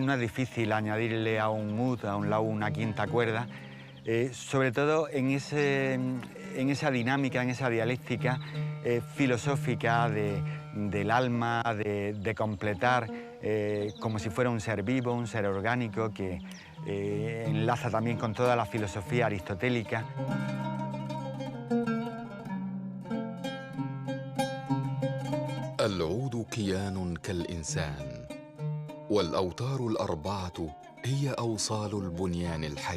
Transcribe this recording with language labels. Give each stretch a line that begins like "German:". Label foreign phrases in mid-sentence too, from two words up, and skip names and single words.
Spanish: No es difícil añadirle a un ud, a un laúd, una quinta cuerda, sobre todo en esa dinámica, en esa dialéctica filosófica del alma, de completar como si fuera un ser vivo, un ser orgánico que enlaza también con toda la filosofía aristotélica.
Arabic: العود كيان كالإنسان، والأوتار الأربعة هي أوصال البنيان الحي.